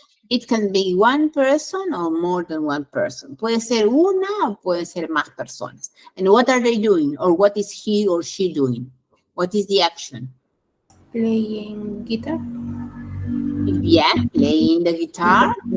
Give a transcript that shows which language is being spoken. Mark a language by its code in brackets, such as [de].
[en] It can be one person or more than one person. [es] Puede ser una o puede ser más personas. [en] And what are they doing? Or what is he or she doing? What is the action? Playing guitar. Yeah, playing the guitar.